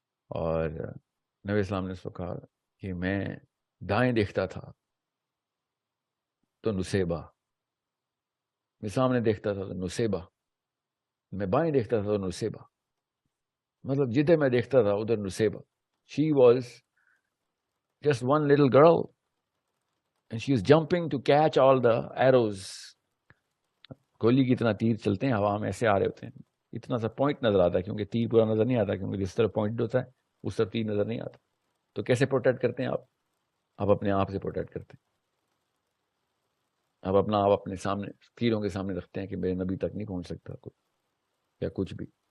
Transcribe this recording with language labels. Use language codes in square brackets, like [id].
[ur] اور نبی اسلام نے اس کو کہا کہ میں دائیں دیکھتا تھا تو نصیبہ, میں سامنے دیکھتا تھا تو نصیبہ, میں بائیں دیکھتا تھا تو نصیبہ. مطلب جدھر میں دیکھتا تھا ادھر نصیبہ. [en] She was just one little girl and she was jumping to catch all the arrows. [ur] گولی کی اتنا تیر چلتے ہیں ہوا میں, ایسے آ رہے ہوتے ہیں, اتنا سا پوائنٹ نظر آتا ہے, کیونکہ تیر پورا نظر نہیں آتا, کیونکہ جس طرح پوائنٹ ہوتا ہے اس طرح تیر نظر نہیں آتا. تو کیسے پروٹیکٹ کرتے ہیں آپ اپنے آپ سے پروٹیکٹ کرتے ہیں. آپ اپنا آپ اپنے سامنے تیروں کے سامنے رکھتے ہیں کہ میرے نبی تک نہیں پہنچ سکتا کوئی یا کچھ بھی.